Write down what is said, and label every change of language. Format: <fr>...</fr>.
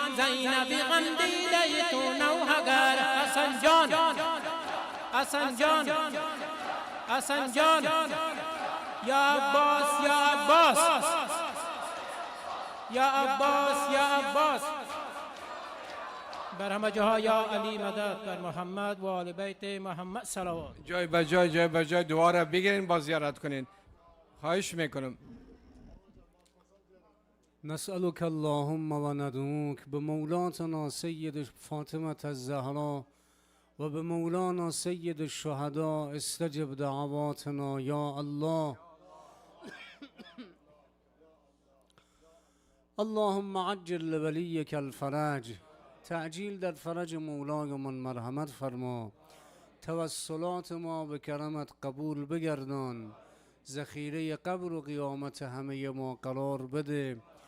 <fa>زینب غم دیده تو نوحگر. حسن جان، حسن جان، حسن جان، یا عباس، یا عباس، یا عباس، یا عباس. بر همه جاها یا علی مدد، بر محمد و آل بیت محمد صلوات. جای به جای، جای به جای دعا را بگیرین با زیارت کنین. خواهش میکنم.</fa> <ar>نسألك اللهم و ندعوك بمولاتنا سید فاطمة الزهراء و بمولانا سید الشهداء استجب دعواتنا یا الله. اللهم عجل لولیک الفرج،</ar> <fa>تعجیل در فرج مولایمان مرحمت فرما. توسلات ما به کرمت قبول بگردان، ذخیره قبر و قیامت همه ما قرار بده.</fa>